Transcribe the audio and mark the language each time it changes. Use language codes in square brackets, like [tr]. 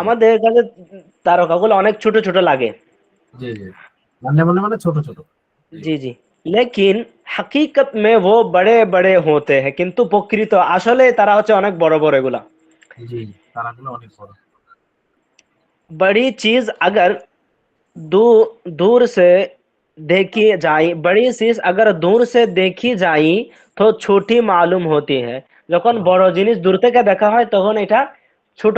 [bn] আমাদের কাছে তারকাগুলো অনেক ছোট ছোট লাগে। জি জি, মানে মানে মানে ছোট ছোট। [hi] जी जी लेकिन हकीकत में वो बड़े बड़े होते हैं, [bn] কিন্তু প্রকৃত আসলে তারা হচ্ছে অনেক বড় বড় এগুলা। জি, তারাগুলো অনেক বড়। [hi] बड़ी चीज अगर दूर से देखी जाए, बड़ी चीज अगर दूर से देखी जाए तो छोटी मालूम होती है। [bn] যখন বড় জিনিস দূর থেকে দেখা হয় তখন এটা ছোট